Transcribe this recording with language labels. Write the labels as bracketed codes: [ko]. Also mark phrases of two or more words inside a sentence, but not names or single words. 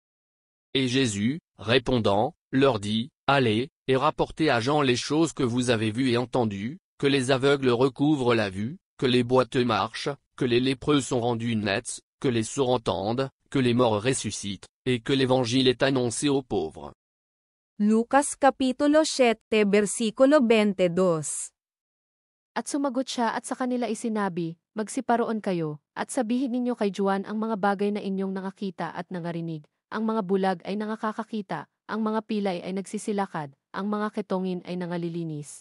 [fr] Et Jésus, répondant, leur dit, Allez, et rapportez à Jean les choses que vous avez vues et entendues, que les aveugles recouvrent la vue, que les boiteux marchent, que les lépreux sont rendus nets, que les sourds entendent, que les morts ressuscitent, et que l'évangile est annoncé aux pauvres. [tl] Lucas Kapitulo 7, versikulo 22 At sumagot siya at sa kanila isinabi, magsiparoon kayo, at sabihin ninyo kay Juan ang mga bagay na inyong nakakita at nangarinig. Ang mga bulag ay nangakakakita, ang mga pilay ay nagsisilakad, ang mga ketongin ay nangalilinis.